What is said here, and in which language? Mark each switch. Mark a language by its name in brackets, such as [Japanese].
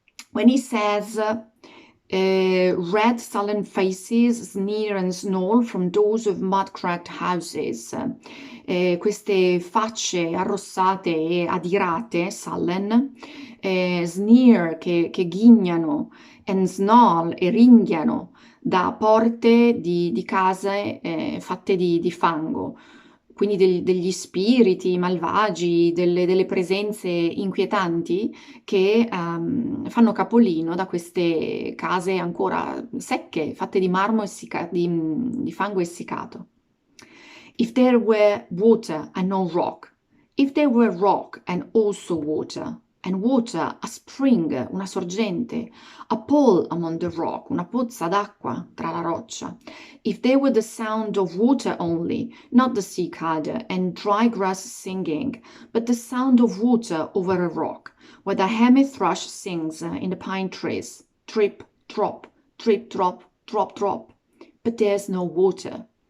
[English] When he says, red sullen faces sneer and snarl from doors of mud-cracked houses. [Italian] Queste facce arrossate e adirate, sullen, sneer che ghignano, [English] and snarl [Italian] e ringhiano da porte di case fatte di fango. quindi degli spiriti malvagi, delle presenze inquietanti che fanno capolino da queste case ancora secche, fatte di marmo di fango essiccato. [English] If there were water and no rock, if there were rock and also water, and water, a spring, [Italian] una sorgente, [English] a pool among the rock, [Italian] una pozza d'acqua tra la roccia, [English] if there were the sound of water only, not the cicada and dry grass singing, but the sound of water over a rock, where the hermit thrush sings in the pine trees, drip, drop, drop, drop, but there's no water.